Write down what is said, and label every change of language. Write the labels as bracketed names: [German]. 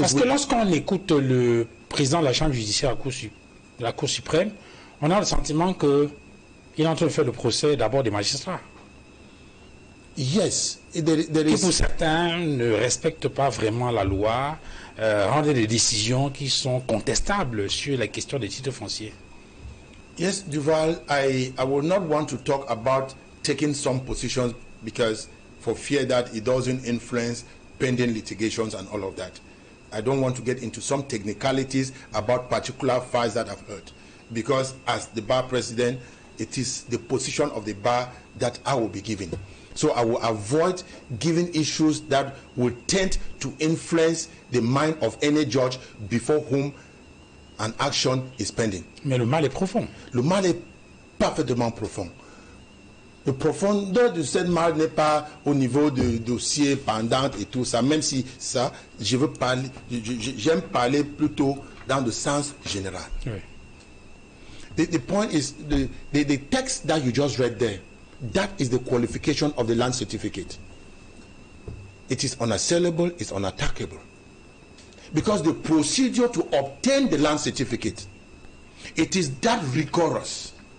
[French] parce que lorsqu'on écoute le président de la Chambre judiciaire de la Cour suprême, on a le sentiment qu'il est en train de faire le procès d'abord des magistrats. [English] Yes, [French] qui pour certains ne respectent pas vraiment la loi, rendent des décisions qui sont contestables sur la question des titres fonciers. [English] Yes, Duval, I would not want to talk about taking some positions because for fear that it doesn't influence pending litigations and all of that. I don't want to get into some technicalities about particular files that I've heard, because as the bar president, it is the position of the bar that I will be giving. So I will avoid giving issues that will tend to influence the mind of any judge before whom an action is pending. [French] Mais le mal est profond. Le mal est parfaitement profond. Le profondeur de cette mal n'est pas au niveau de dossiers pendants et tout ça, même si ça, j'aime parler plutôt dans le sens général. Oui. [English] The point is, the text that you just read there, that is the qualification of the land certificate. It is unassailable, it's unattackable. Because the procedure to obtain the land certificate, it is that rigorous.